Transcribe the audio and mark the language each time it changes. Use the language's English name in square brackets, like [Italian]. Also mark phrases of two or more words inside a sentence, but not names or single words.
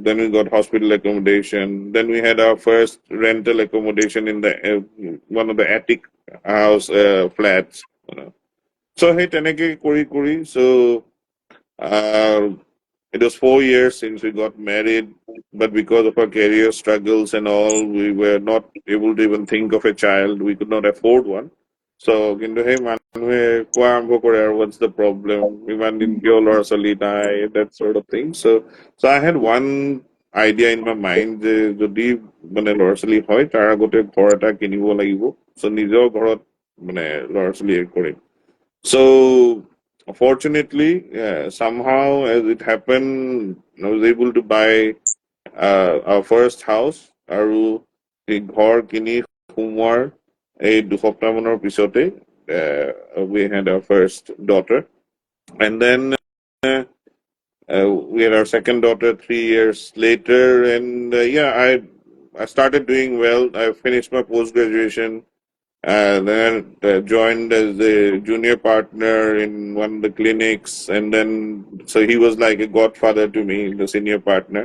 [English] Then we got hospital accommodation. Then we had our first rental accommodation in the one of the attic house flats. So hey, teneke kuri kuri. So uh, it was 4 years since we got married, but because of our career struggles and all, we were not able to even think of a child. We could not afford one. So, [Assamese] কিন্তু সেই মানুহে কোৱা আৰম্ভ কৰে আৰু [English] what's the problem? [Assamese] ইমান দিন কিয় ল'ৰা ছোৱালী নাই? [English] That sort of thing. So I had one idea in my mind [Assamese] যে যদি মানে ল'ৰা ছোৱালী হয় তাৰ আগতে ঘৰ এটা কিনিব লাগিব. So নিজৰ ঘৰত মানে ল'ৰা ছোৱালী কৰিম. [English] So, fortunately, somehow, as it happened, I was able to buy our first house. [Assamese] আৰু এই ঘৰ কিনি সোমোৱাৰ এই দুসপ্তাহ মানৰ পিছতে [English] we had our first daughter, and then we had our second daughter 3 years later, and yeah, I started doing well. I finished my post graduation. Then joined as a junior partner in one of the clinics, and then so he was like a godfather to me, the senior partner.